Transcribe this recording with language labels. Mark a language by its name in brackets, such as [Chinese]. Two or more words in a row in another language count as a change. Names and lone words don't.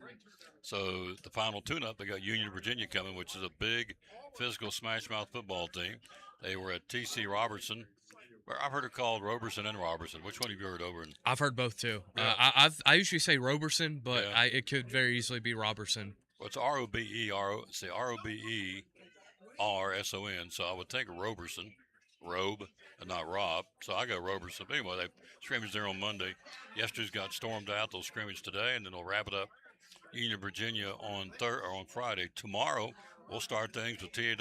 [English] So the final tune-up, they got Union, Virginia coming, which is a big physical smash-mouth football team. They were at T.C. Robertson. I've heard it called Roberson and Robertson. Which one have you heard over? I've heard both too. Yeah. I usually say Roberson, but Yeah. it could very easily be Roberson. Well, it's R-O-B-E-R-O-B-E-R-S-O-N. So I would think Roberson, Robe, and not Rob. So I go Roberson. But anyway, they scrimmaged there on Monday. Yesterday's got stormed out. They'll scrimmage today, and then they'll wrap it up. Union, Virginia on Friday. Tomorrow, we'll start things with T.A.